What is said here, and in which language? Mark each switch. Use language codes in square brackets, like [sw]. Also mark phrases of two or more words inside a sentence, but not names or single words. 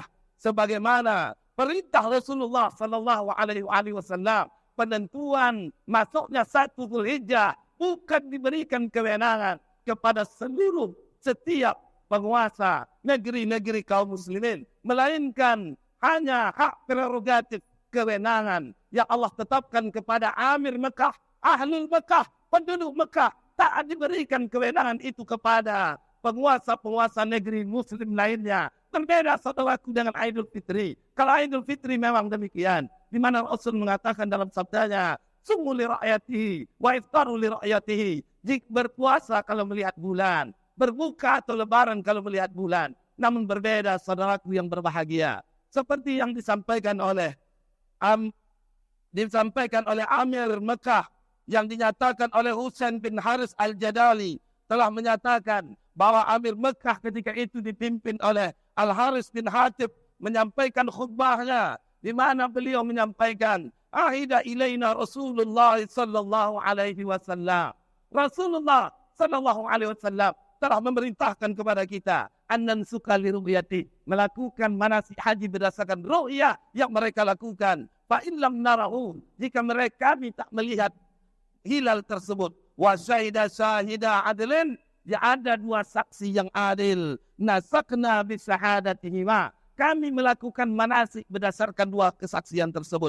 [id] Sebagaimana perintah Rasulullah [ar] صلى الله عليه وسلم, [id] penentuan masuknya 1 Zulhijjah bukan diberikan kewenangan kepada setiap penguasa negeri-negeri kaum muslimin, melainkan hanya hak prerogatif kewenangan yang Allah tetapkan kepada Amir Mekah, Ahlul Mekah, penduduk Mekah. Tak diberikan kewenangan itu kepada penguasa-penguasa negeri muslim lainnya. Berbeda saudaraku dengan Idul Fitri. Kalau Idul Fitri memang demikian, di mana Rasul mengatakan dalam sabdanya, [ar] صوموا لرؤيته وأفطروا لرؤيته. [id] Jika berpuasa kalau melihat bulan, berbuka atau lebaran kalau melihat bulan. Namun berbeda saudaraku yang berbahagia. Seperti yang disampaikan oleh Amir Mekah, yang dinyatakan oleh Husain bin Haris Al-Jadali, telah menyatakan bahwa Amir Mekah ketika itu dipimpin oleh Al-Haris bin Hatib menyampaikan khutbahnya, di mana beliau menyampaikan, [ar] عهد إلينا رسول الله صلى الله عليه وسلم. [id] Rasulullah [ar] صلى الله عليه وسلم [id] telah memerintahkan kepada kita [ar] أن ننسك للرؤية, [id] melakukan manasik haji berdasarkan ru'yah yang mereka lakukan. [ar] فإن لم نره, [id] jika mereka tak melihat hilal tersebut, [ar] وشهد شاهدا عدل, [id] ya ada 2 saksi yang adil, [ar] نسكنا بشهادتهما, [id] kami melakukan manasik berdasarkan 2 kesaksian tersebut.